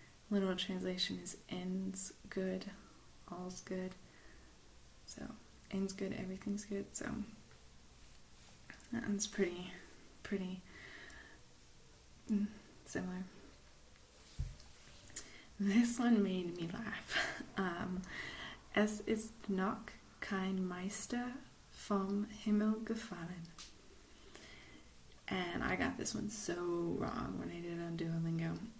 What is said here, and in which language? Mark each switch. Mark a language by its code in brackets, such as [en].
[en] Literal translation is ends good, all's good. So ends good, everything's good. So that one's pretty similar. This one made me laugh. [de] Es ist noch kein Meister vom Himmel gefallen. [en] And I got this one so wrong when I did it on DuoLingo.